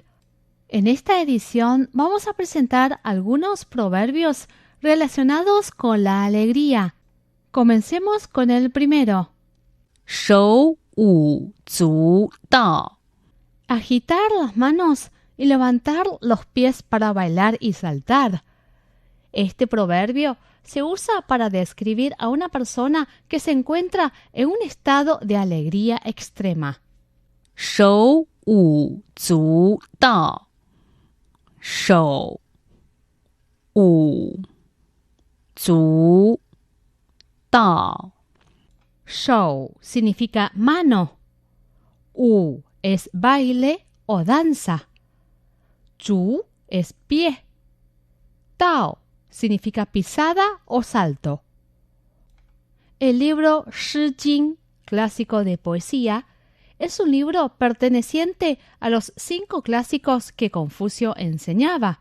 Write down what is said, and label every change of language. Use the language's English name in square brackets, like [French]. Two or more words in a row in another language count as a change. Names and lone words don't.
[Spanish] En esta edición vamos a presentar algunos proverbios relacionados con la alegría. Comencemos con el primero. [Chinese] 手舞足蹈 [Spanish] Agitar las manos y levantar los pies para bailar y saltar. Este proverbio se usa para describir a una persona que se encuentra en un estado de alegría extrema. [Chinese] 手舞足蹈手舞足蹈 [Spanish] Shou significa mano. Wu es baile o danza. Zhu es pie. Dao significa pisada o salto. El libro Shi Jing, clásico de poesía, es un libro perteneciente a los 5 clásicos que Confucio enseñaba.